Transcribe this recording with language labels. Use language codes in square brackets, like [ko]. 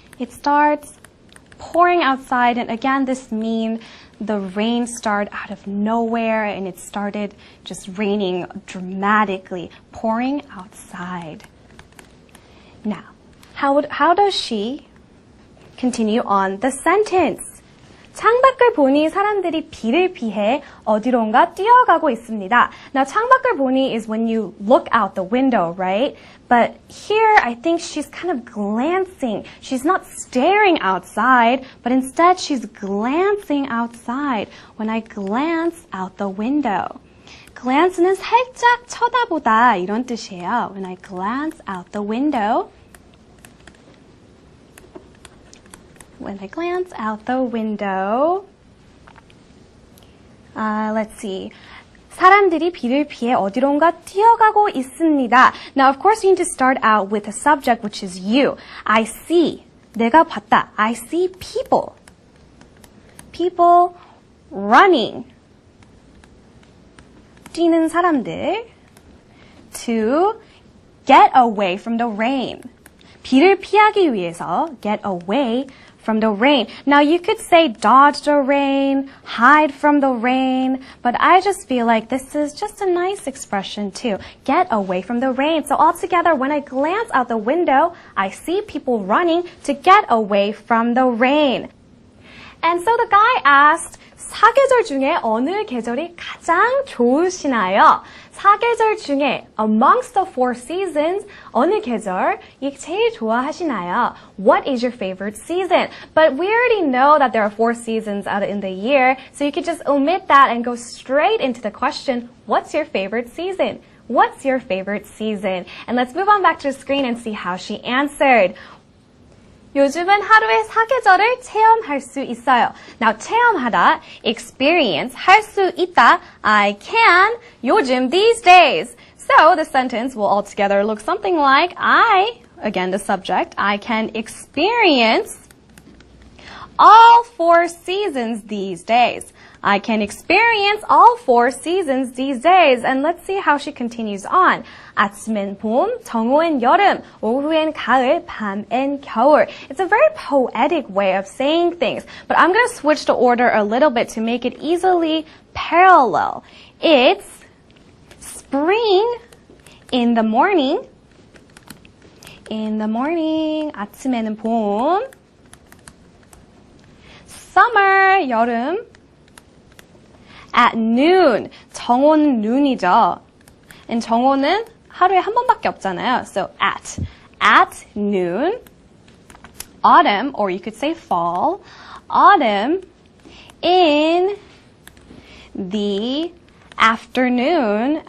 [en] It starts pouring outside, and again, this means the rain started out of nowhere and it started just raining dramatically, pouring outside. Now, how does she continue on the sentence? [ko] 창밖을 보니 사람들이 비를 피해 어디론가 뛰어가고 있습니다. [en] Now, [ko] 창밖을 보니 [en] is when you look out the window, right? But here, I think she's kind of glancing. She's not staring outside, but instead she's glancing outside. When I glance out the window. [ko] Glance는 살짝 쳐다보다 이런 뜻이에요. [en] When I glance out the window. When I glance out the window, let's see. [ko] 사람들이 비를 피해 어디론가 뛰어가고 있습니다. [en] Now, of course, you need to start out with a subject, which is you. I see. [ko] 내가 봤다. [en] I see people. People running. [ko] 뛰는 사람들. [en] To get away from the rain. [ko] 비를 피하기 위해서 [en] get away from the rain. Now, you could say dodge the rain, hide from the rain, but I just feel like this is just a nice expression too. Get away from the rain. So altogether, when I glance out the window, I see people running to get away from the rain. And so the guy asked, [ko] 사계절 중에 어느 계절이 가장 좋으시나요? 사계절 중에 [en] amongst the four seasons [ko] 어느 계절이 제일 좋아하시나요? [en] What is your favorite season? But we already know that there are 4 seasons out in the year, so you could just omit that and go straight into the question, what's your favorite season? What's your favorite season? And let's move on back to the screen and see how she answered. [ko] 요즘은 하루에 4계절을 체험할 수 있어요. [en] Now, 체험하다, experience, [ko] 할 수 있다, [en] I can, 요즘, these days. So, the sentence will altogether look something like, again the subject, I can experience all 4 seasons these days. I can experience all 4 seasons these days. And let's see how she continues on. 아침엔 봄, 정오엔 여름, 오후엔 가을, 밤엔 겨울. It's a very poetic way of saying things, but I'm going to switch the order a little bit to make it easily parallel. It's spring in the morning. In the morning, [ko] 아침에는 봄. [en] Summer, 여름. At noon, [ko] 정오는 [en] noon이죠. [ko] And 정오는 하루에 한 번밖에 없잖아요. [en] So at noon. Autumn, or you could say fall. Autumn in the afternoon.